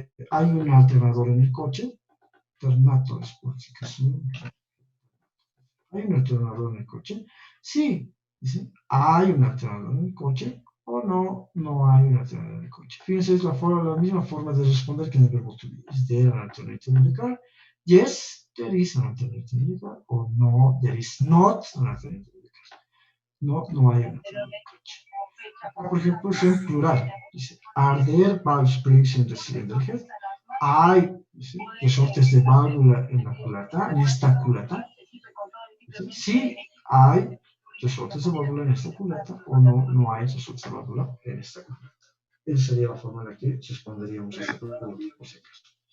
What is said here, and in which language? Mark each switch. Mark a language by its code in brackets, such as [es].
[es] ¿Hay un alternador en el coche? Alternator es por si acaso. ¿Hay un alternador en el coche? Sí. Dice, ¿hay un alternador en el coche? O no hay un alternador en el coche. Fíjense, es la misma forma de responder que en el verbo to be. [en] ¿Is there an alternator in the car? Yes, there is an alternator in the car. [es] O no, [en] there is not an alternator in the car. [es] No hay un alternador en el coche. Por ejemplo, es en plural. Dice, [en] are there valve springs in the cylinder head? [es] Hay, dice, resortes de válvula en la culata, en esta culata. Dice, sí, hay resortes de válvula en esta culata o no hay resortes de válvula en esta culata. Esa sería la forma en la que responderíamos a esta pregunta, por si acaso.